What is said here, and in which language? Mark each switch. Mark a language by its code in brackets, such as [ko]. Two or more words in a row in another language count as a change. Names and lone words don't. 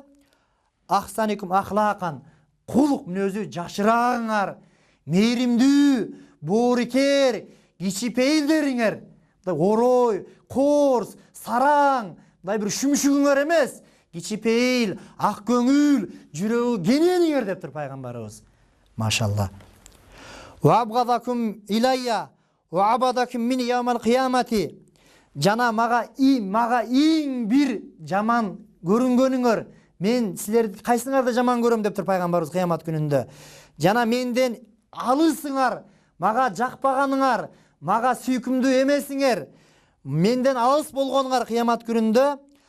[ar] أحسنكم أخلاقا, [ky] кулук мүнөзү жакшыраагыңар, мээримдүү, боорукер, кичипейилдериңер, орой, корс, сараң, мындай бир шүмшүгүңөр эмес, кичипейил, ак көңүл, жүрөгү кенениңер дептир пайгамбарыбыз. Машалла. [ar] وأبغضكم إلي وأبعدكم من يوم القيامة. [ky] Жана мага эң бир жаман көрүнгөнүңөр, мен силерди кайсыңарды жаман көрөм дептир пайгамбарыбыз кыямат күнүндө. Жана менден алысыңар, мага жакпаганыңар, мага сүйкүмдүү эмесиңер, менден алыс болгонуңар кыямат күнүндө